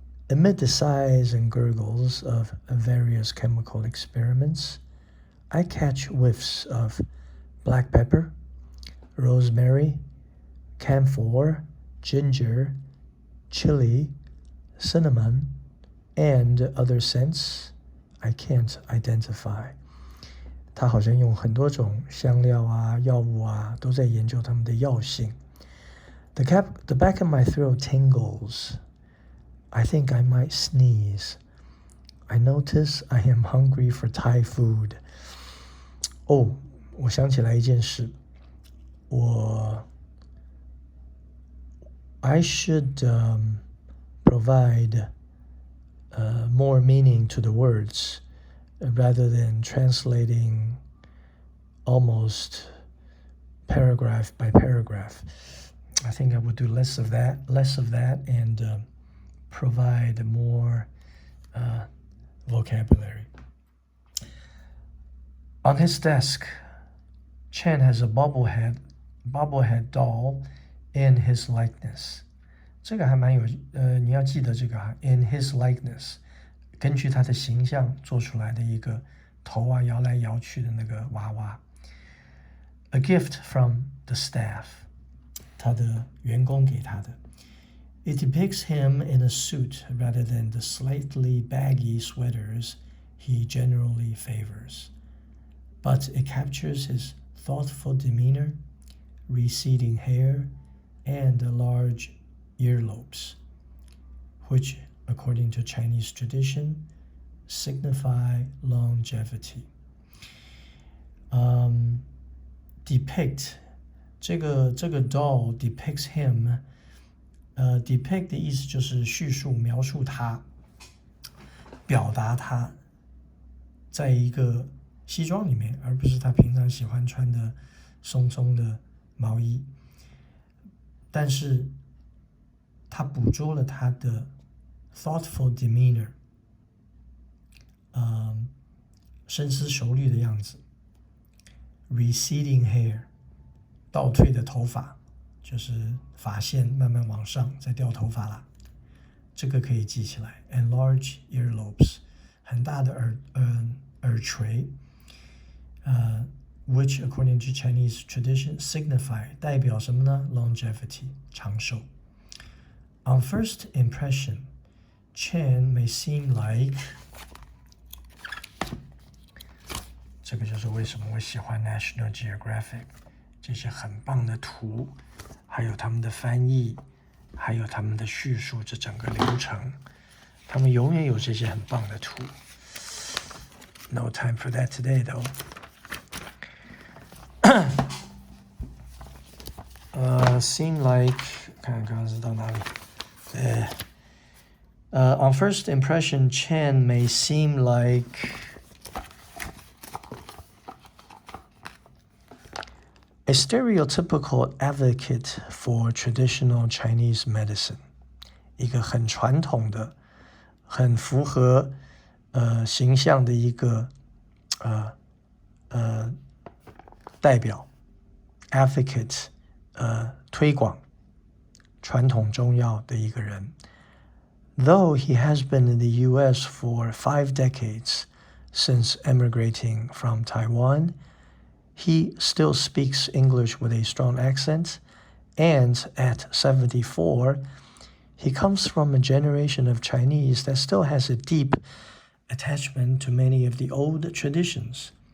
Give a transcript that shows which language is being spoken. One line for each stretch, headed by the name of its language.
English: Amid the sighs and gurgles of various chemical experiments, I catch whiffs of black pepper, rosemary, camphor, ginger, chili, cinnamon, and other scents I can't identify.
Chinese: 他好像用很多种香料啊、药物啊，都在研究它们的药性。
English: The back of my throat tingles. I think I might sneeze. I notice I am hungry for Thai food.
Chinese: 哦，我想起来一件事，
English: I should provide more meaning to the words rather than translating almost paragraph by paragraph. I think I would do less of that and provide more vocabulary. On his desk, Chen has a bobblehead doll in his likeness.
Chinese: 这个还蛮有你要记得这个
English: in his likeness.
Chinese: 根据他的形象做出来的一个头啊摇来摇去的那个娃娃。
English: A gift from the staff.
Chinese: 他的员工给他的。
English: It depicts him in a suit rather than the slightly baggy sweaters he generally favors. But it captures his thoughtful demeanor, receding hair, and large earlobes, which, according to Chinese tradition, signify longevity. Depict
Chinese: 这个
English: doll depicts him.
Chinese: Depict 的意思就是叙述、描述他，表达他，在一个西装里面，而不是他平常喜欢穿的松松的毛衣。但是他捕捉了他的
English: thoughtful demeanor，
Chinese: 深思熟虑的样子。
English: Receding hair，
Chinese: 倒退的头发，就是发线慢慢往上，再掉头发啦。这个可以记起来。
English: And large earlobes，
Chinese: 很大的耳垂。
English: Which according to Chinese tradition signify
Chinese: 代表什么呢
English: ？Longevity，
Chinese: 长寿。
English: On first impression, Chen may seem like
Chinese: 这个就是为什么我喜欢 National Geographic 这些很棒的图，还有他们的翻译，还有他们的叙述，这整个流程，他们永远有这些很棒的图。
English: No time for that today, though. Seem like
Chinese: 看看是到哪里？
English: On first impression, Chen may seem like a stereotypical advocate for traditional Chinese medicine.
Chinese: 一个很传统的、很符合形象的一个代表 advocate 推广传统中药的一个人。
English: Though he has been in the U.S. for 5 decades since emigrating from Taiwan, He still speaks English with a strong accent, and at 74, he comes from a generation of Chinese that still has a deep attachment to many of the old traditions.